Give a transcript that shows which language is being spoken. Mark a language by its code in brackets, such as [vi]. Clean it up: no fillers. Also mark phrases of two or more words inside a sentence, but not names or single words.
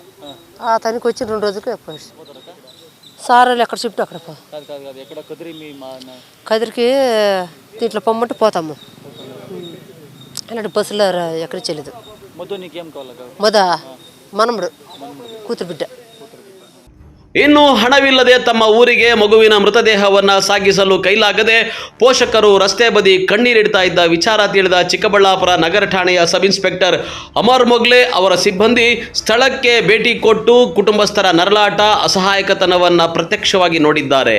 [te] ఆ తనకి వచ్చి 2 రోజులకి పోయి సార్ వాళ్ళు ఎక్కడ చెప్తే అక్కడ కదిరికి దీంట్లో పొమ్మంటే పోతాము. అలాంటి బస్సులో ఎక్కడ చేయలేదు. మొద మనముడు కూతురు బిడ్డ. [kn] ಇನ್ನು ಹಣವಿಲ್ಲದೆ ತಮ್ಮ ಊರಿಗೆ ಮಗುವಿನ ಮೃತದೇಹವನ್ನು ಸಾಗಿಸಲು ಕೈಲಾಗದೆ ಪೋಷಕರು ರಸ್ತೆ ಬದಿ ಕಣ್ಣೀರಿಡ್ತಾ ಇದ್ದ ವಿಚಾರ ತಿಳಿದ ಚಿಕ್ಕಬಳ್ಳಾಪುರ ನಗರ ಠಾಣೆಯ ಸಬ್ ಇನ್ಸ್ಪೆಕ್ಟರ್ ಅಮರ್ ಮೊಗ್ಲೆ ಅವರ ಸಿಬ್ಬಂದಿ ಸ್ಥಳಕ್ಕೆ ಭೇಟಿ ಕೊಟ್ಟು ಕುಟುಂಬಸ್ಥರ ನರಳಾಟ, ಅಸಹಾಯಕತನವನ್ನು ಪ್ರತ್ಯಕ್ಷವಾಗಿ ನೋಡಿದ್ದಾರೆ.